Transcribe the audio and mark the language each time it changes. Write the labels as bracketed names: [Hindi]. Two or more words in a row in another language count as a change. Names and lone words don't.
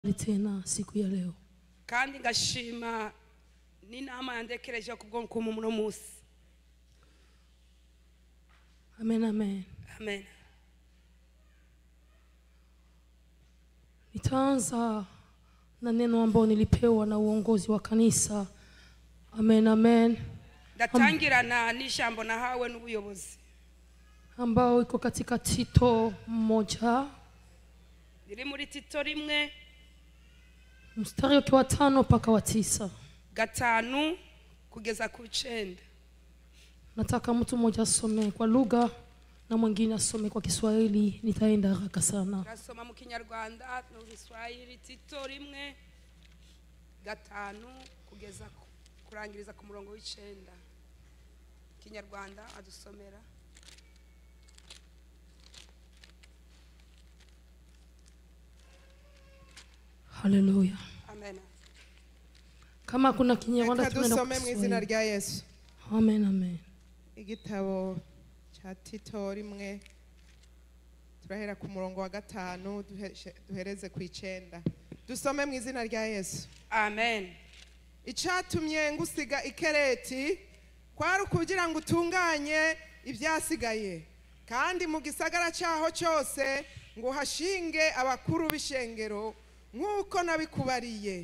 [Swahili] tena siku ya leo [Rundi] kandi ngashima n'inama yandekereje kubwo muno musi. Amen, amen. Amen. [Swahili] Nitaanza na neno ambalo nilipewa na uongozi wa kanisa. Amen, amen. [Rundi] Ndatangirana n'ijambo nahawe n'ubuyobozi [Swahili] ambao iko katika Tito 1. [Rundi] Iri muri Tito 1 [Swahili] mstari wa 5 mpaka wa 9. [Rundi] 5 kugeza ku 9. [Swahili] Nataka mtu mmoja asome kwa lugha na mwingine asome kwa Kiswahili, nitaenda haraka sana. [Rundi] Nasoma mu Kinyarwanda no Kiswahili. Tito 1 5 kugeza kurangiriza ku murongo w'9. Kinyarwanda adusomera. Haleluya. Amen. [Swahili] Kama kuna Kinyarwanda tunaenda [Rundi] kusoma mu izina rya Yesu. Amen, amen. Igitabo cha Tito 1 turahera ku murongo wa 5 duhereze ku 9. Dusome mu izina rya Yesu. Amen. Icatumye ngusiga Ikereti kwari kugira ngo utunganye ibyasigaye, kandi mu gisagara cyaho cyose ngo hashinge abakuru b'ishengero nk'uko nabikubariye.